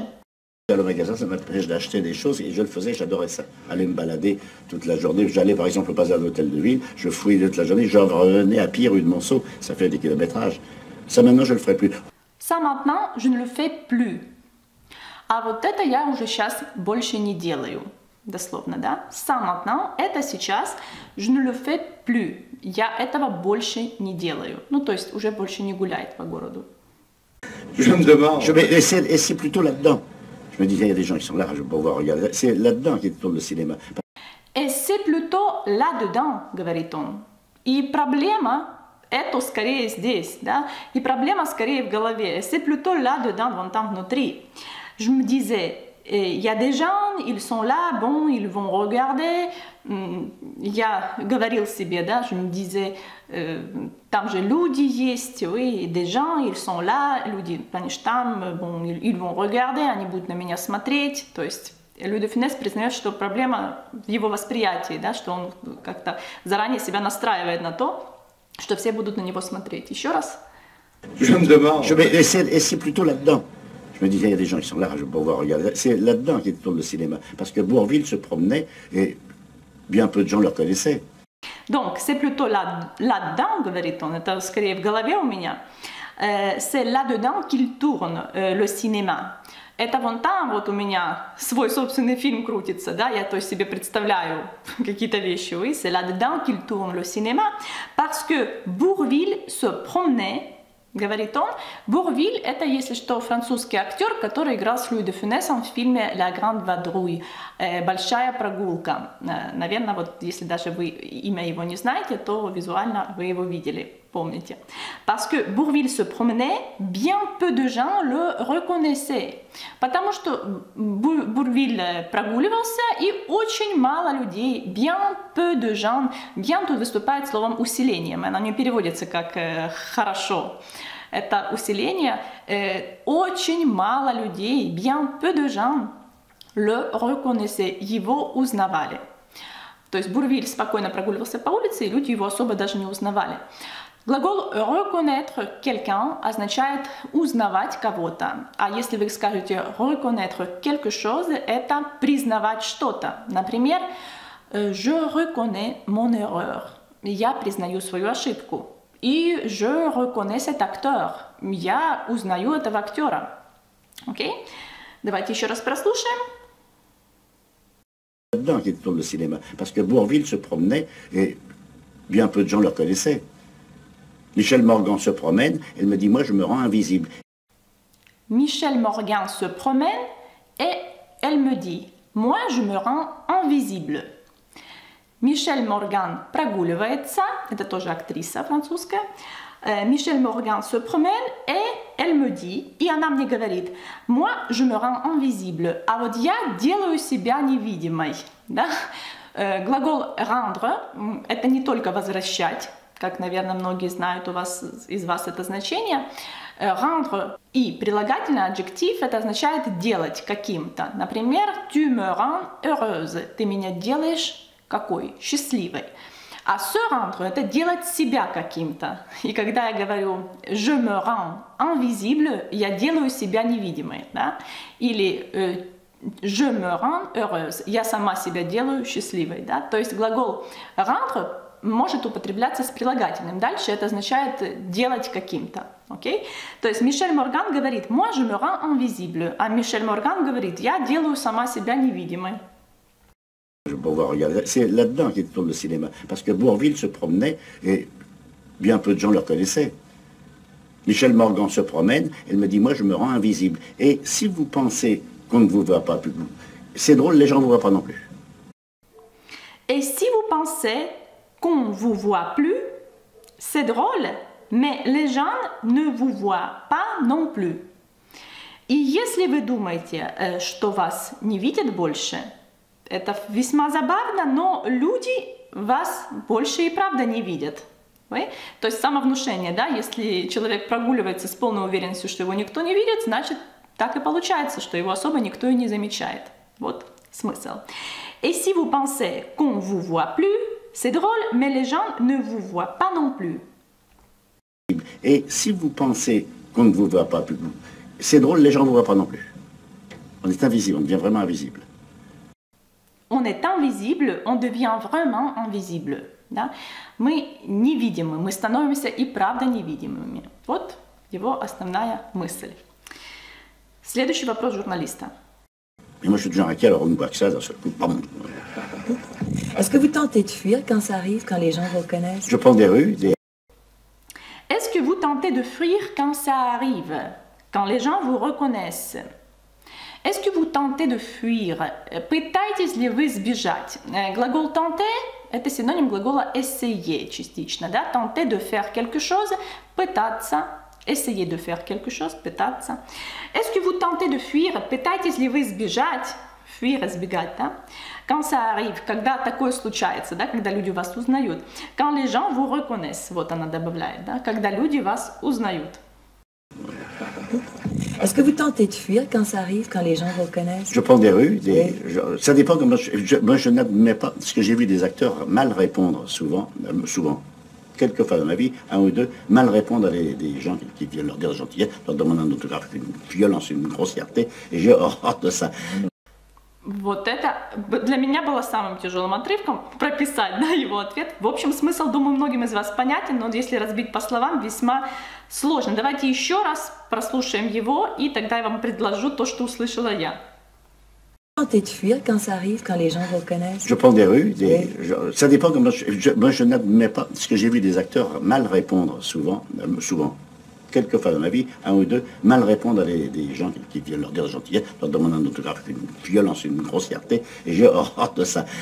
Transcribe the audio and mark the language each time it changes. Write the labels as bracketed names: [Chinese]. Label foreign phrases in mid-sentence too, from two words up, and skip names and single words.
[French] Au magasin, ça m'empêche d'acheter des choses et je le faisais, j'adorais ça. Aller me balader toute la journée, j'allais par exemple pas à l'hôtel de ville, je fouillais toute la journée, je revenais à pied rue de Monceau, ça fait des kilométrages. Ça maintenant je le ferai plus. Ça maintenant je ne le fais plus. [Russian] А вот это я уже сейчас больше не делаю. Дословно, да? [French] Ça maintenant, [Russian] это сейчас, [French] je ne le fais plus. [Russian] Я этого больше не делаю. Ну, то есть уже больше не гуляет по городу. [French] Je me demande. Et c'est plutôt là-dedans. Je me disais, il y a des gens qui sont là, je vais pouvoir regarder. C'est là-dedans qui tourne le cinéma. Et c'est plutôt là-dedans, [Russian] говорит он. И проблема это скорее здесь, да? И проблема скорее в голове. [French] Et c'est plutôt là-dedans, [Russian] вон там внутри. [French] Je me disais, il y a des gens, ils sont là, bon, ils vont regarder. [Russian] Я говорил себе, да, [French] je me disais, [Russian] там же люди есть, [French] oui, des gens, ils sont là, [Russian] люди, они же там, [French] bon, ils vont regarder, [Russian] они будут на меня смотреть, то есть Луи де Фюнес признает, что проблема в его восприятии, да, что он как-то заранее себя настраивает на то, что все будут на него смотреть. Еще раз. [French] Je me demande. Et c'est plutôt là-dedans. Je me disais, il y a des gens qui sont là, je vais pouvoir regarder. C'est là-dedans qui tourne le cinéma. Parce que Bourvil se promenait et bien peu de gens le connaissaient. Donc, c'est plutôt là-dedans, [Russian] говорит он, это скорее в голове у меня. [French] C'est là-dedans qu'il tourne le cinéma. [Russian] Это вон там вот у меня свой собственный фильм крутится, да, я то есть себе представляю какие-то вещи, [French] oui, c'est là-dedans qu'il tourne le cinéma, parce que Bourvil se promenait, [Russian] говорит он. Bourvil — это, если что, французский актер, который играл с Луи де Фюнесом в фильме «La Grande Vadrouille», «Большая прогулка». Наверное, вот если даже вы имя его не знаете, то визуально вы его видели. помните. [French] Parce que Bourvil se promenait, bien peu de gens le reconnaissaient. [Russian] Потому что Bourvil прогуливался, и очень мало людей, [French] bien peu de gens, [Russian] bien тут выступает словом усилением, оно не переводится как хорошо. Это усиление, очень мало людей, [French] bien peu de gens le reconnaissaient, [Russian] его узнавали. То есть Bourvil спокойно прогуливался по улице, и люди его особо даже не узнавали. Глагол [French] reconnaître quelqu'un [Russian] означает узнавать кого-то. А если вы скажете [French] reconnaître quelque chose, [Russian] это признавать что-то. Например, [French] je reconnais mon erreur. [Russian] Я признаю свою ошибку. И [French] je reconnais cet acteur. [Russian] Я узнаю этого актера. Окей? Давайте еще раз прослушаем. [French] Là-dedans qui tourne le cinéma. Parce que Bourvil se promenait et bien peu de gens le reconnaissaient. Michel Morgan se promène, elle me dit, moi je me rends invisible. Michel Morgan se promène et elle me dit, moi je me rends invisible. [Russian] Michel Morgan прогуливается, это тоже актриса французская. [French] Michel Morgan se promène et elle me dit, [Russian] и она мне говорит, [French] moi je me rends invisible, [Russian] а вот я делаю себя невидимой. Да? Глагол rendre – это не только возвращать, как, наверное, многие знают из вас это значение. Rendre и прилагательный аджектив – это означает делать каким-то. Например, [French] tu me rends heureuse, [Russian] ты меня делаешь какой? Счастливой. А [French] se rendre – [Russian] это делать себя каким-то. И когда я говорю [French] je me rends invisible, [Russian] я делаю себя невидимой. Да? Или [French] je me rends heureuse, [Russian] я сама себя делаю счастливой. Да? То есть глагол rendre может употребляться с прилагательным. Дальше это означает делать каким-то. Okay? То есть Мишель Морган говорит [French] moi je me rends invisible, [Russian] а Мишель Морган говорит я делаю сама себя невидимой. [French] C'est là-dedans qui tourne le cinéma. Parce que Bourvil se promenait et bien peu de gens le reconnaissaient. Michel Morgan se promène, elle me dit, moi je me rends invisible. Et si vous pensez qu'on ne vous voit pas plus, c'est drôle, les gens ne vous voient pas non plus. Et si vous pensez qu'on ne vous voit plus, c'est drôle, mais les gens ne vous voient pas non plus. [Russian] И если вы думаете, что вас не видят больше, это весьма забавно, но люди вас больше и правда не видят. То есть самовнушение, да, если человек прогуливается с полной уверенностью, что его никто не видит, значит так и получается, что его особо никто и не замечает. Вот смысл. [French] Et si vous pensez qu'on ne vous voit plus, c'est drôle, mais les gens ne vous voient pas non plus. Et si vous pensez qu'on ne vous voit pas plus, c'est drôle, les gens ne vous voient pas non plus. On est invisible, on devient vraiment invisible. On est invisible, on devient vraiment invisible. [Russian] Да? Мы невидимы, мы становимся и правда невидимыми. Вот его основная мысль. Следующий вопрос журналиста. [French] Et moi je suis toujours inquiet, alors on ne voit que ça d'un seul coup. Est-ce que vous tentez de fuir quand ça arrive, quand les gens vous reconnaissent? Je prends des rues, des... Est-ce que vous tentez de fuir quand ça arrive, quand les gens vous reconnaissent? Est-ce que vous tentez de fuir? [Russian] Пытаетесь ли вы сбежать? Глагол tenter – это синоним глагола essayer частично. Да? [French] Tenter de faire quelque chose, пытаться. Essayer de faire quelque chose, пытаться. Est-ce que vous tentez de fuir? [Russian] Пытаетесь ли вы сбежать? Fuir – сбегать. Да? [French] Quand ça arrive, [Russian] когда такое случается, да? Когда люди вас узнают. [French] Quand les gens vous reconnaissent, [Russian] вот она добавляет, да? Когда люди вас узнают. [French] Est-ce que vous tentez de fuir quand ça arrive, quand les gens vous reconnaissent? Je prends des rues, ça dépend comment moi je n'admets pas, parce que j'ai vu des acteurs mal répondre souvent, quelquefois dans ma vie, un ou deux, mal répondre à des gens qui viennent leur dire gentillesse, leur demander un autographe, une violence, une grossièreté, et j'ai horreur de ça. [Russian] Вот это для меня было самым тяжелым отрывком, прописать, да, его ответ. В общем, смысл, думаю, многим из вас понятен, но если разбить по словам, весьма сложно. Давайте еще раз прослушаем его, и тогда я вам предложу то, что услышала я. [French] Tentez de fuir quand ça arrive, quand les gens vous reconnaissent? Je prends des rues, ça dépend comment moi je n'admets pas, parce que j'ai vu des acteurs mal répondre souvent, quelquefois dans ma vie, un ou deux, mal répondre à des gens qui viennent leur dire gentillesse, leur demander un autographe, une violence, une grossièreté, et j'ai horreur de ça.